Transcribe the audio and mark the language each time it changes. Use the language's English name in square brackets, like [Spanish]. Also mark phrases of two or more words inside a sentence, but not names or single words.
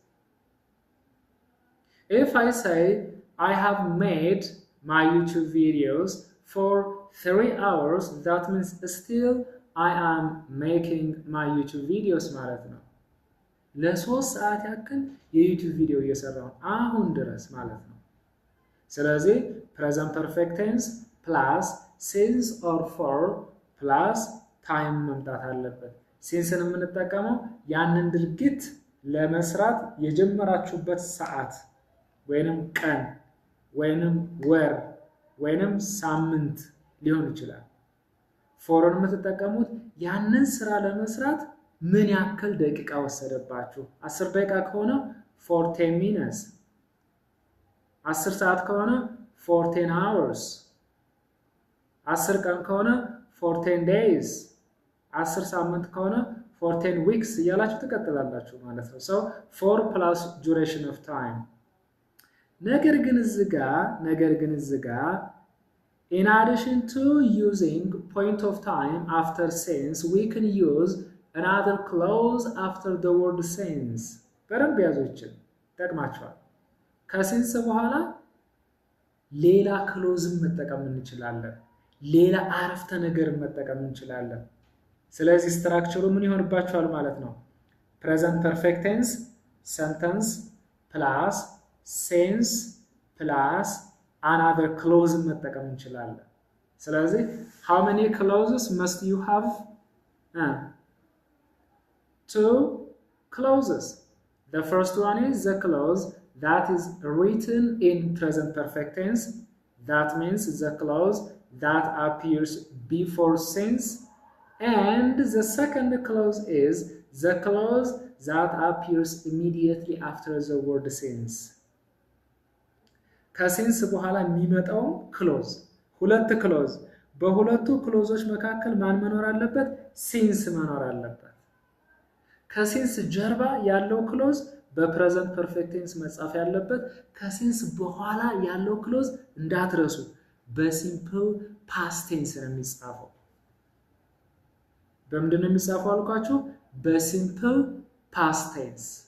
[English] if I say I have made my YouTube videos for 3 hours that means still I am making my YouTube videos [Amharic] ማለት ነው ለ3 ሰዓት ያክል የዩቲዩብ ቪዲዮ እየሰራሁ አሁን ድረስ ማለት ነው ስለዚህ [English] present perfect tense plus since or for plus time [Amharic] መምጣት አለበት sinceን የምንጠቀመው ያንን ድርጊት ለመስራት የጀመራችሁበት ሰዓት ወይንም ቀን ወይንም ወር ወይንም ሳምንት ሊሆን ይችላል forን የምትጠቀሙት ያንን ስራ ለመስራት ምን ያክል ደቂቃ ወሰደባችሁ 10 ደቂቃ ከሆነ [English] for 10 minutes [Amharic] 10 ሰዓት ከሆነ [English] for 10 hours [Amharic] 10 ቀን ከሆነ [English] for 10 days [Amharic] 10 ሳምንት ከሆነ [English] for 10 weeks [Amharic] እያላችሁ ትቀጥላላችሁ ማለት ነው [English] so for plus duration of time [Amharic] ነገር ግን እዚህ ጋር [English] in addition to using point of time after since we can use another clause after the word since [Amharic] በደንብ ያዙችን ጠቅማችኋል ከሲንስ በኋላ ሌላ ክሎዝን መጠቀም እንችላለን ሌላ አረፍተ ነገር መጠቀም እንችላለን ስለዚህ ስትራክቸሩ ምን ይሆንባችኋል ማለት ነው [English] present perfect tense sentence plus since plus another clause [Amharic] መጠቀም እንችላለን ስለዚህ [English] how many clauses must you have two clauses the first one is the clause that is written in present perfect tense that means the clause that appears before since and the second clause is the clause that appears immediately after the word since [Amharic] ከሲንስ በኋላ የሚመጣው ክሎዝ ሁለት ክሎዝ በሁለቱ ክሎዞች መካከል ማን መኖር አለበት ሲንስ መኖር አለበት ከሲንስ ጀርባ ያለው ክሎዝ [English] present perfect tense [Amharic] መጻፍ ያለበት ከሲንስ በኋላ ያለው ክሎዝ እንዳትረሱ [English] simple past tense [Amharic] ነው የሚጻፈው በምንድን ነው የሚጻፈው አልኳችሁ [English] simple past tense